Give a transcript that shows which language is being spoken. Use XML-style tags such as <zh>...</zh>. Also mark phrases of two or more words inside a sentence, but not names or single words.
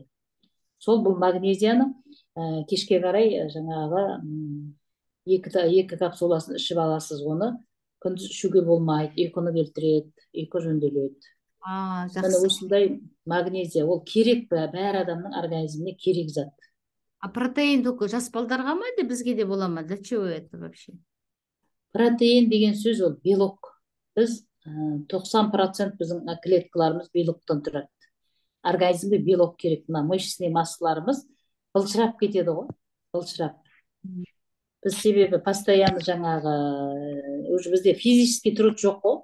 <kk>Сол бұл магнезияны кешке қарай жаңағы екі капсуласын ішіп аласыз. Оны күндіз ішуге болмайды, ұйқыны келтіреді, ұйқы жөнделеді. Міне осындай магнезия, ол керек бәр адамның организміне керек зат.</kk> <ru>А протеин только</ru> <kk>жас балдарға ма, әлде бізге де бола ма?</kk> <ru>Для чего это вообще?</ru> <kk>Протеин деген сөз ол белок. Біз 90% біздің клеткаларымыз белоктан тұрады. Организмге белок керек. Мына мышечный массаларымыз былжырап кетеді ғой, былжырап. Біз себебі постоянно жаңағы уже бізде</kk> <ru>физический труд</ru> <kk>жоқ қой.</kk>